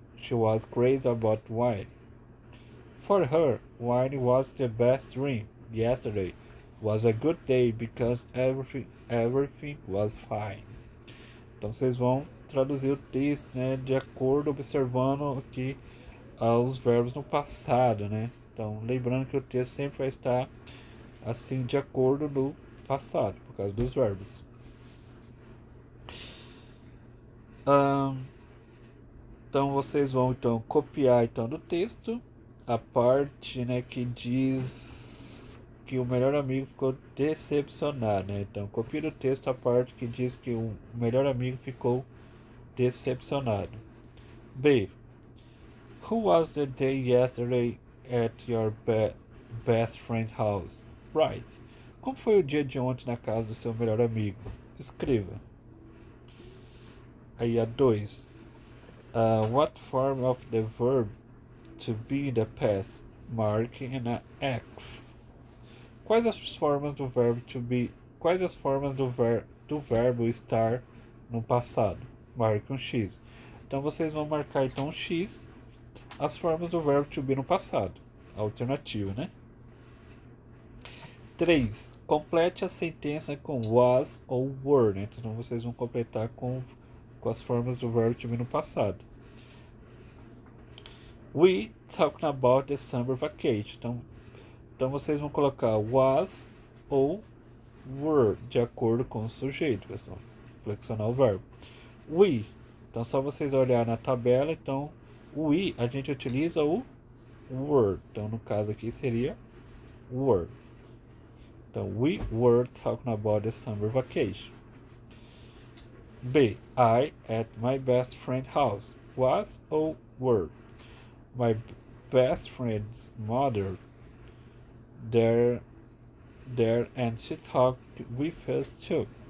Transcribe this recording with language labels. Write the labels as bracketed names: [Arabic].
[English] She was crazy about wine. For her, wine was the best drink. Yesterday was a good day because everything was fine. [Portuguese] Então vocês vão traduzir o texto, né, de acordo, observando aqui os verbos no passado, né? Então, lembrando que o texto sempre vai estar assim de acordo no passado, por causa dos verbos. Então vocês vão então copiar então do texto a parte, né, que diz que o melhor amigo ficou decepcionado, né? Então copia do texto a parte que diz que o melhor amigo ficou decepcionado. B. [English] Who was the day yesterday at your best friend's house? Right. [Portuguese] Como foi o dia de ontem na casa do seu melhor amigo? Escreva. Aí a 2. [English] What form of the verb to be in the past? Mark and a X. [Portuguese] Quais as formas do verbo to be? Quais as formas do verbo estar no passado? Marque um X. Então vocês vão marcar então um X as formas do verbo to be no passado. Alternativa, né? 3. Complete a sentença com was ou were, né? Então vocês vão completar com as formas do verbo to be no passado. [English] We talking about the summer vacation. [Portuguese] Então vocês vão colocar was ou were de acordo com o sujeito, pessoal. Flexionar o verbo. We. Então só vocês olhar na tabela, então we a gente utiliza o were. Então no caso aqui seria were. [English] Então we were talking about the summer vacation. B. I at my best friend's house. Was ou were? My best friend's mother there and she talked with us too.